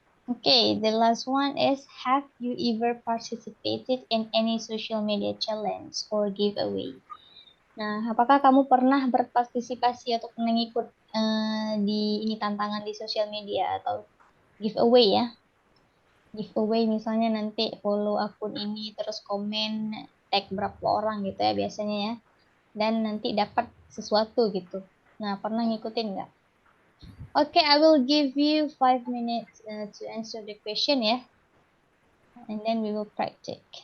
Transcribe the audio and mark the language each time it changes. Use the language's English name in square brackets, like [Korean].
[English] Okay, the last one is, have you ever participated in any social media challenge or giveaway? [Indonesian] Nah, apakah kamu pernah berpartisipasi atau pernah ngikut di ini tantangan di sosial media atau giveaway ya? Giveaway misalnya nanti follow akun ini terus komen tag berapa orang gitu ya biasanya ya. Dan nanti dapat sesuatu gitu. Nah, pernah ngikutin nggak? [English] Okay, I will give you 5 minutes to answer the question ya. And then we will practice.